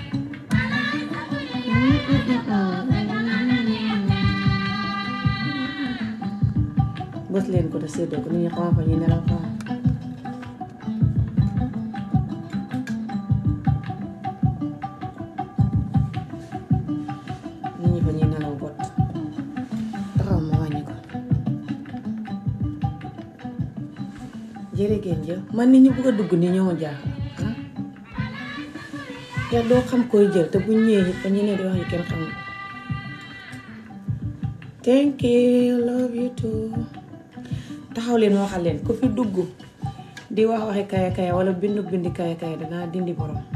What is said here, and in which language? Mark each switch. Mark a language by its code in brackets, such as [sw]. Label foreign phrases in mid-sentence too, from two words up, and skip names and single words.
[wo] bës leen ko te séddoo ko nit ñi xamaa fa ñu nelaw fa nit ñi fa ñuy nelaw bot taxaw ma wàññi ko jërë ngeen jëf man nit ñi bëgg a dugg ni ñoo ma jaaxal yow doo xam koy jël te bu ñëwee it fa ñu ne di wax yu kenn xamul [en] thank you love you too [wo] taxaw leen waxal leen ku fi dugg di wax waxi kaya kaya wala bindi kaya kaya danaa dindi borom